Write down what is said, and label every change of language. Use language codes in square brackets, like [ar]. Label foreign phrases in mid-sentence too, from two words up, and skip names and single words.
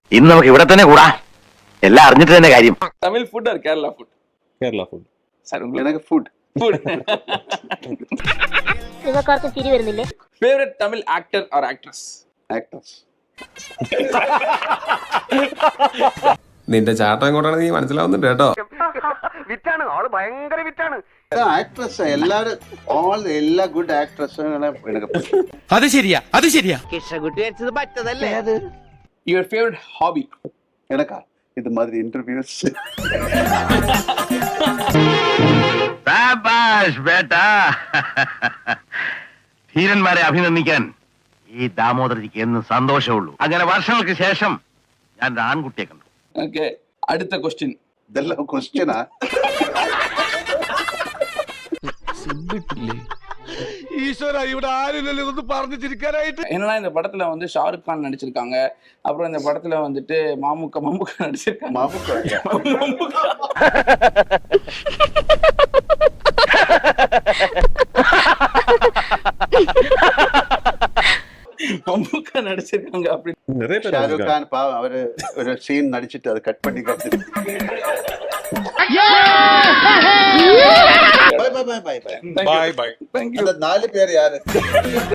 [ml] ഇന്ന് നമുക്ക് ഇവിടെ തന്നെ കൂടാ, എല്ലാം അറിഞ്ഞിട്ട് തന്നെ കാര്യം. [en] Tamil food or Kerala food? [ml] കേരള ഫുഡ്. [ta] சார் உங்களுக்கு எனக்கு ஃபுட். [ml] നിങ്ങൾക്കാർക്കും ചിരി വരുന്നില്ലേ? [en] favourite Tamil actor or actress? [ta] ஆக்டர்ஸ். [ml] നിന്റെ ചാട്ടം എങ്ങോട്ടാണ് നീ മനസ്സിലാവുന്നുണ്ട് കേട്ടോ. വിറ്റാണ് ആള്, ഭയങ്കര വിറ്റാണ്. [ta] ஆக்ட்ரஸ் எல்லாரும் எல்லா [en] good actress [ta] எனக்கு [ml] അത് ശരിയാ, അത് ശരിയാ. കൃഷ്ണകുട്ടി വെച്ചത് പറ്റതല്ലേ അത്. [en] your favourite hobby? [ta] எனக்கா இது மாதிரி இன்டர்வியூஸ். [hi] शाबाश बेटा. [ml] ധീരന്മാരെ അഭിനന്ദിക്കാൻ ഈ ദാമോദരജിക്ക് എന്ന് സന്തോഷമുള്ളൂ. അങ്ങനെ വർഷങ്ങൾക്ക് ശേഷം ഞാൻ ഒരു ആൺകുട്ടിയെ കണ്ടു. [ta] ஓகே, அடுத்த क्वेश्चन. இதெல்லாம் கொஸ்டினா? [ml] ഈശ്വര, ഇവിടെ ആരില്ലല്ലോ ഇതൊന്ന് പറഞ്ഞു ചിരിക്കാനായിട്ട്. [ta] என்னன்னா இந்த படத்துல வந்து ஷாருக் கான் நடிச்சிருக்காங்க, அப்புறம் இந்த படத்துல வந்துட்டு மம்முக்கா நடிச்சிருக்காங்க. மம்முக்கா நடிச்சிருக்காங்க அப்படி. நிறைய பேர் ஷாருக் இருக்காங்க. கான் பாவம் அவரு ஒரு சீன் நடிச்சிட்டு அதை கட் பண்ணி காட்டு. [en] bye bye bye bye bye. bye bye. Thank you. [ta] அந்த 4 பேர் யாரு?